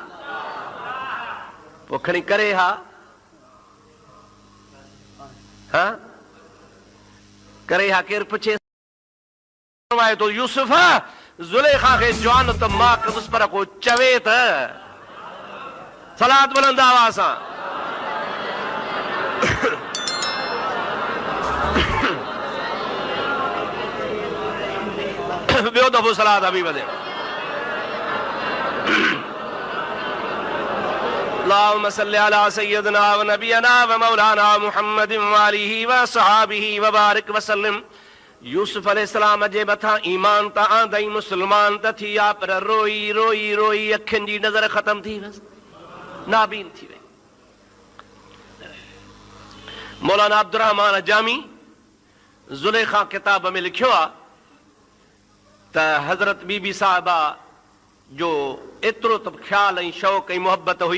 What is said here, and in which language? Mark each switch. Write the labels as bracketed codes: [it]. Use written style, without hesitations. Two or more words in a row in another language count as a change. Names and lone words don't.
[sd] पोइ खणी करे हा करे हा, केरु पुछे तो यूसुफ ज़ुलेखा खे जवान त मां कंदुसि, पर को चवे त सलात बुलंद आवाज़ सां ॿियो दफ़ो सलात अभी वधे। [ar] اللهم صل على سيدنا ونبينا ومولانا محمد وآله وصحبه وبارك وسلم. [sd] यूसुफ अलैहिस्सलाम जे मथां ईमान त आंदई, मुस्लमान त थी आ, पर रोई रोई रोई अखियुनि जी नज़र ख़तम थी वयसि, नाबीन थी वई। मौलाना अब्दुर्रहमान जामी ज़ुलेखा किताब में लिखियो आहे त हज़रत बीबी साहिबा जो एतिरो त ख़्याल ऐं शौक़ ऐं मुहबत हुई